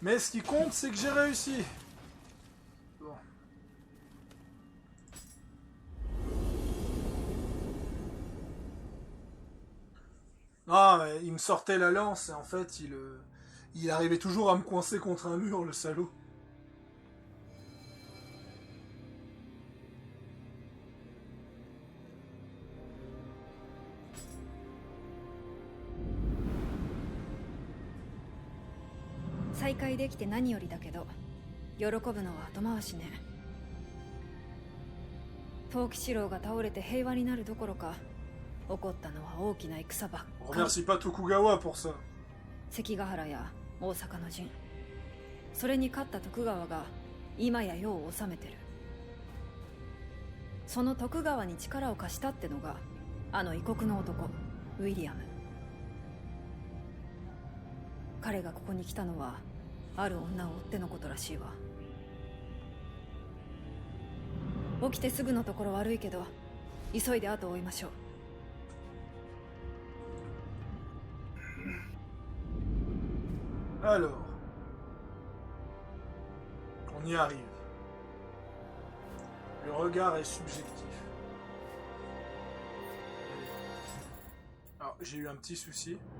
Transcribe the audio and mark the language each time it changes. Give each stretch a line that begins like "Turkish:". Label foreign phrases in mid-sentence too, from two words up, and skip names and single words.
French: Mais ce qui compte, c'est que j'ai réussi. Bon. Ah, mais il me sortait la lance et en fait, il arrivait toujours à me coincer contre un mur, le salaud.
Japanese: 再会できて何よりだけど、喜ぶのは後回しね。陶器四郎が倒れて平和になるどころか、起こったのは大きな戦ばっかり。
French: Remercie pas Tokugawa pour ça.
Japanese: 関ヶ原や大阪の陣、それに勝った徳川が今や世を治めてる。その徳川に力を貸したってのがあの異国の男ウィリアム。彼がここに来たのはある女を追ってのことらしいわ。起きてすぐのところ悪いけど急いで後を追いましょう。
French: Alors, on y arrive. Le regard est subjectif. Alors, j'ai eu un petit souci.